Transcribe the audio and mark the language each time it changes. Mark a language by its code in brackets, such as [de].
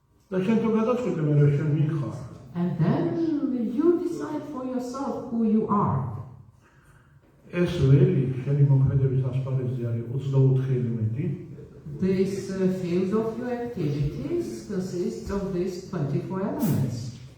[ka] და შენ თუ გადაწყვეტე მე რა შენ მიხარ. [en] And then you decide for yourself who you are. [ka] ეს ველი შენი მოქმედების ასპარეზზე არის 24 ელემენტი. [en] This field of your activities consists of these 24 elements.